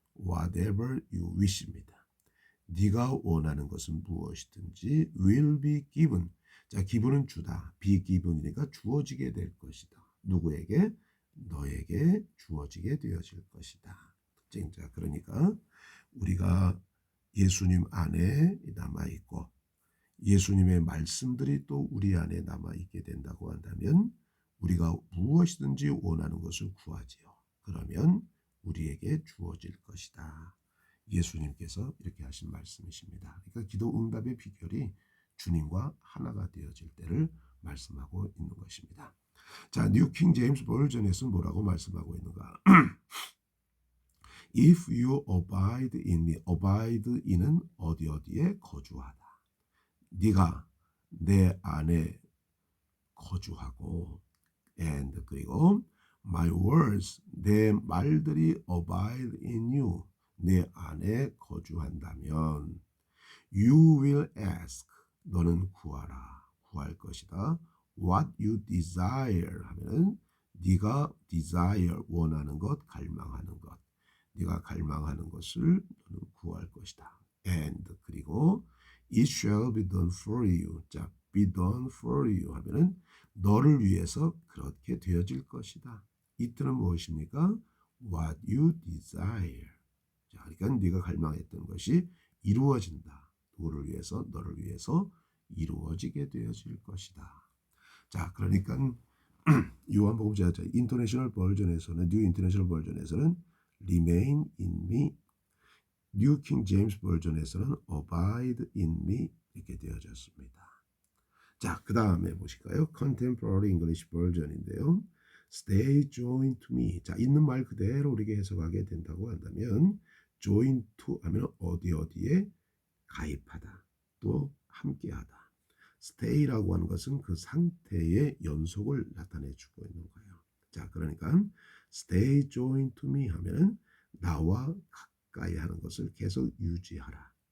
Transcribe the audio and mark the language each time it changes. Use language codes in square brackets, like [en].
[en] whatever you wish입니다. [ko] 네가 원하는 것은 무엇이든지 [en] will be given. [ko] 자, given은 주다. be given이니까 주어지게 될 것이다. 누구에게? 너에게 주어지게 되어질 것이다. 자, 그러니까 우리가 예수님 안에 남아 있고 예수님의 말씀들이 또 우리 안에 남아 있게 된다고 한다면 우리가 무엇이든지 원하는 것을 구하지요. 그러면 우리에게 주어질 것이다. 예수님께서 이렇게 하신 말씀이십니다. 그러니까 기도 응답의 비결이 주님과 하나가 되어질 때를 말씀하고 있는 것입니다. 자, 뉴 킹 제임스 버전에서는 뭐라고 말씀하고 있는가? [en] If you abide in me, abide in은 [ko] 어디에 거주하다. 네가 내 안에 거주하고 and 그리고 [en] my words [ko] 내 말들이 [en] abide in you [ko] 내 안에 거주한다면 [en] you will ask [ko] 너는 구하라 구할 것이다. [en] what you desire [ko] 하면은 네가 desire 원하는 것 갈망하는 것 네가 갈망하는 것을 너는 구할 것이다. [en] and [ko] 그리고 [en] it shall be done for you. [ko] 자, [en] be done for you [ko] 하면은 너를 위해서 그렇게 되어질 것이다. 이트는 무엇입니까? [en] what you desire. [ko] 자, 그러니까 네가 갈망했던 것이 이루어진다. 누구를 위해서? 너를 위해서 이루어지게 되어질 것이다. 자, 그러니까 요한복음 제가 인터내셔널 버전에서는 뉴 인터내셔널 버전에서는 [en] remain in me [ko] 뉴 킹 제임스 버전에서는 [en] abide in me [ko] 이렇게 되어졌습니다. 자, 그 다음에 보실까요? [en] Contemporary English Version인데요. Stay joined to me. [ko] 자, 있는 말 그대로 우리가 해석하게 된다고 한다면 join to 하면 어디 어디에 가입하다, 또 함께하다. stay라고 하는 것은 그 상태의 연속을 나타내 주고 있는 거예요. 자, 그러니까 [en] stay joined to me [ko] 하면은 나와 가까이 하는 것을 계속 유지하라.